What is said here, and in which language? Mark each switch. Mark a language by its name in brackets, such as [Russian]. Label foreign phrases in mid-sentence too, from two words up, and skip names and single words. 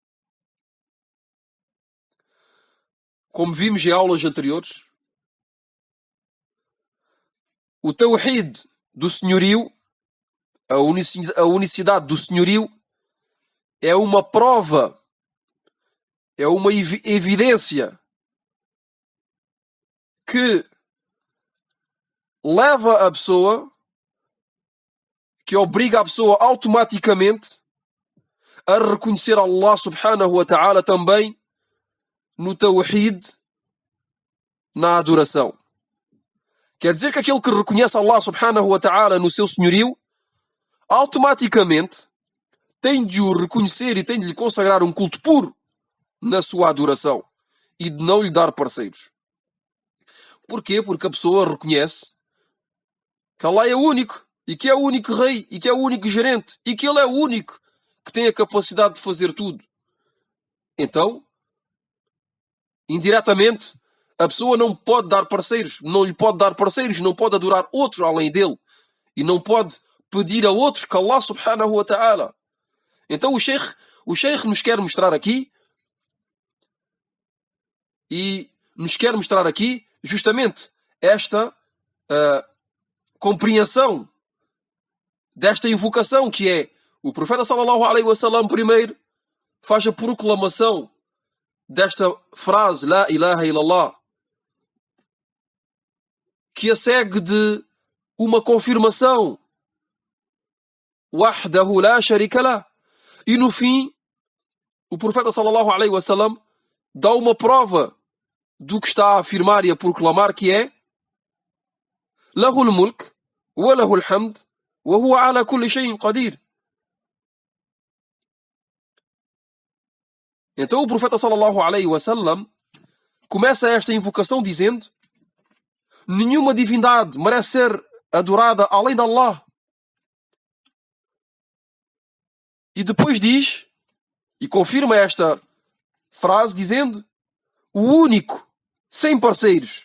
[Portuguese] Como vimos em aulas anteriores, o tawhid do senhorio, a unicidade do senhorio, é uma prova, é uma evidência que leva a pessoa, que obriga a pessoa automaticamente a reconhecer Allah [Arabic] سبحانه وتعالى [Portuguese] também no tawhid, na adoração. Quer dizer que aquele que reconhece Allah [Arabic] سبحانه وتعالى [Portuguese] no seu senhorio, automaticamente tem de o reconhecer e tem de lhe consagrar um culto puro na sua adoração e de não lhe dar parceiros. Porquê? Porque a pessoa reconhece que Allah é o único, e que é o único rei, e que é o único gerente, e que Ele é o único que tem a capacidade de fazer tudo. Então, indiretamente, a pessoa não pode dar parceiros, não lhe pode dar parceiros, não pode adorar outros além dele, e não pode pedir a outros que Allah [Arabic] سبحانه وتعالى. [Portuguese] Então o Sheikh nos quer mostrar aqui, e nos quer mostrar aqui justamente esta compreensão desta invocação, que é o profeta [Arabic] صلى الله عليه وسلم [Portuguese] primeiro faz a proclamação desta frase, [Arabic] لا إله إلا الله, [Portuguese] que a segue de uma confirmação, [Arabic] وحده لا شريك له. [Portuguese] E no fim, o profeta [Arabic] صلى الله عليه وسلم [Portuguese] dá uma prova do que está a afirmar e a proclamar, que é [Arabic] له الملك وله الحمد وهو على كل شيء قدير. [Portuguese] Então o profeta [Arabic] صلى الله عليه وسلم [Portuguese] começa esta invocação dizendo: nenhuma divindade merece ser adorada além de Allah. E depois diz, e confirma esta frase dizendo: o único, sem parceiros.